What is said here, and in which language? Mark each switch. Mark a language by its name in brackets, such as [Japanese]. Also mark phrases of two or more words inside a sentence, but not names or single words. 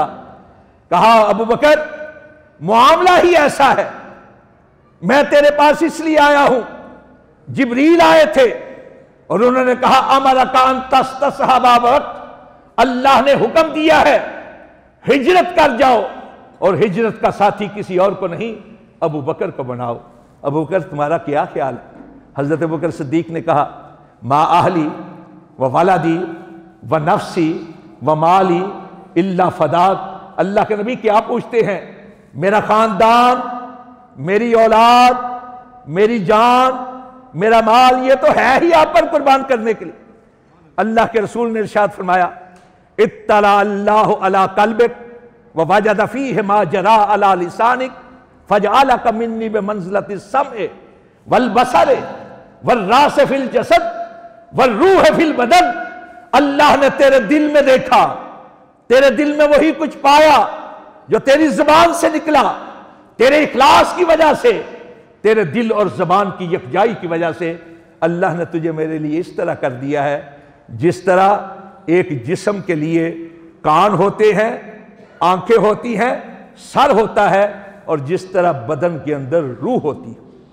[Urdu] کہا ابو بکر معاملہ ہی ایسا ہے، میں تیرے پاس اس لیے آیا ہوں، جبریل آئے تھے اور انہوں نے کہا [Arabic] امرک ان تستصحب وقت، [Urdu] اللہ نے حکم دیا ہے ہجرت کر جاؤ، اور ہجرت کا ساتھی کسی اور کو نہیں ابو بکر کو بناؤ۔ ابو بکر تمہارا کیا خیال ہے؟ حضرت ابو بکر صدیق نے کہا [Arabic] ما اہلی و ولدی و نفسی و مالی الا فداک، [Urdu] اللہ کے نبی کیا پوچھتے ہیں؟ میرا خاندان، میری اولاد، میری جان، میرا مال، یہ تو ہے ہی آپ پر قربان کرنے کے لیے۔ اللہ کے رسول نے ارشاد فرمایا [Arabic] اطلع اللہ علی قلبک ووجد فیہ ما جرا علی لسانک فجعلک منی بمنزلۃ السمع والبصر والراس فی الجسد والروح فی البدن، [Urdu] اللہ نے تیرے دل میں دیکھا، تیرے دل میں وہی کچھ پایا جو تیری زبان سے نکلا، تیرے اخلاص کی وجہ سے، تیرے دل اور زبان کی یکجائی کی وجہ سے اللہ نے تجھے میرے لیے اس طرح کر دیا ہے جس طرح ایک جسم کے لیے کان ہوتے ہیں، آنکھیں ہوتی ہیں، سر ہوتا ہے، اور جس طرح بدن کے اندر روح ہوتی ہے۔